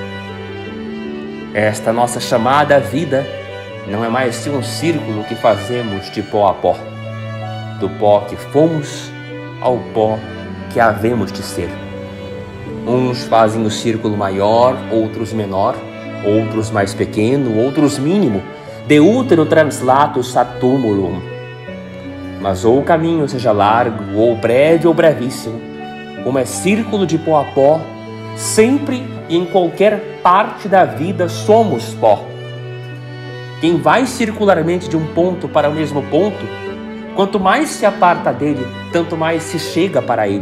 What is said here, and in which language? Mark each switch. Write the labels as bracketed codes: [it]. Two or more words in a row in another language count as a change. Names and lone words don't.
[pt] Esta nossa chamada vida não é mais que um círculo que fazemos de pó a pó, do pó que fomos ao pó que havemos de ser. Uns fazem o círculo maior, outros menor, outros mais pequeno, outros mínimo, [la] de útero translatus ad tumulum. [pt] Mas ou o caminho seja largo, ou breve ou brevíssimo, como é círculo de pó a pó, sempre e em qualquer parte da vida somos pó. Quem vai circularmente de um ponto para o mesmo ponto, quanto mais se aparta dele, tanto mais se chega para ele.